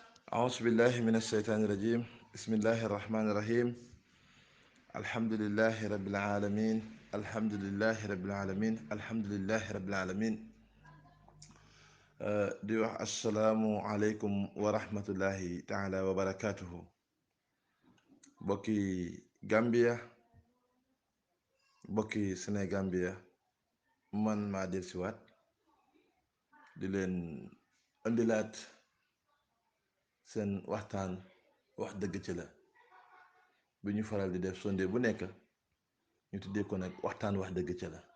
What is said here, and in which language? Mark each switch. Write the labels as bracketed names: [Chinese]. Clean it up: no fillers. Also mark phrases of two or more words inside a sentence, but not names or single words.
[Arabic] أعوذ بالله من الشيطان الرجيم بسم الله الرحمن الرحيم الحمد لله رب العالمين الحمد لله رب العالمين الحمد لله رب العالمين [Wolof] di wax [Arabic] السلام عليكم ورحمة الله تعالى وبركاته [Wolof] bokki Gambia bokki Sénégambia man maa del siwaat di leen indilaat seen waxtaan wax dëgg ci la bi ñu faral di def sonde bu nekk ñu tuddee ko nag waxtaan wax dëgg ci la